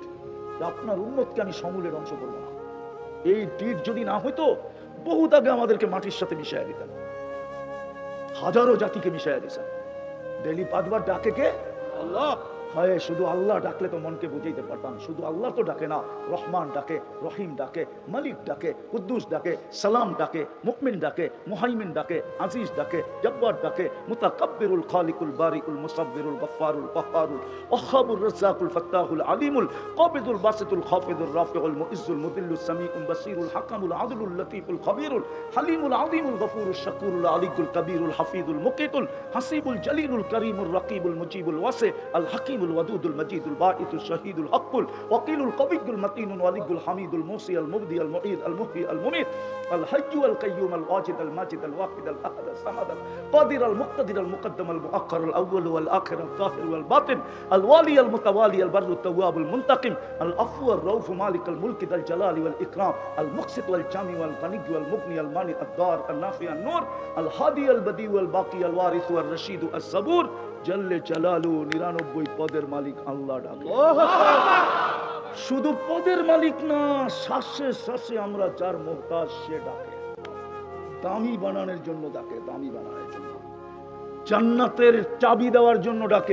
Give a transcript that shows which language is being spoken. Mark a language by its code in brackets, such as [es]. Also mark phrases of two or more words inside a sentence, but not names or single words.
[bn] আপনার উম্মতকে আমি সমূলে ধ্বংস করবো না। এই ডিট যদি না হইতো বহুত আগে আমাদেরকে মাটির সাথে মিশাইয়া দিতেন, হাজারো জাতিকে মিশাইয়া দিতেন। ডেলি 5 বার ডাকে কে? আল্লাহ। হয় শুধু আল্লাহ ডাকলে তো মনকে বুঝাইতে পারতাম। শুধু আল্লাহ তো ডাকে না, রহমান ডাকে, রহিম ডাকে, মালিক ডাকে, কুদ্দুস ডাকে, সালাম ডাকে, মুকমিন ডাকে, মুহাইমিন ডাকে, আজিজ ডাকে, জব্বার ডাকে, [ar] মুতাকাব্বিরুল খালিকুল বারিকুল মুসাব্বিরুল গফফারুল কহ্হারুল ওয়াহ্হাবুর রাজ্জাকুল ফাত্তাহুল আলিমুল কাবিদুল বাসিতুল খাফিদুর রাফিউল মুইজ্জুল মুদিল্লুস সামিউল বাসীরুল হাকামুল আদলুল লতীফুল খবীরুল হালিমুল আযীমুল গফুরুশ শাকুরুল আলিকুল কবীরুল হাফিজুল মুকিতুল হাসিবুল জলিলুল করিমুল রকিবুল মুজিবুল ওয়াসি আল হাকিম الودود المجيد الباعث الشهيد الحق الوكيل القوي المتين الولي الحميد الموصي المبدي المعيد المحيي المميت الحي القيوم الواجد الماجد الواحد الاحد الصمد القادر المقتدر المقدم المؤخر الاول والاخر الظاهر والباطن الوالي المتوالي البر التواب المنتقم العفو الرؤوف مالك الملك ذا الجلال والاكرام المقسط والجامع والغني والمغني المانع الضار النافع النور الهادي البديع والباقي الوارث والرشيد الصبور জল্লে জালালু [bn] 99 পদের মালিক আল্লাহ ডাকে। শুধু পদের মালিক না, শ্বাসে শ্বাসে আমরা যার মুহতাজ সে ডাকে। দামি বানানোর জন্য ডাকে, দামি বানানোর জন্য, জান্নাতের চাবি দেওয়ার জন্য ডাকে।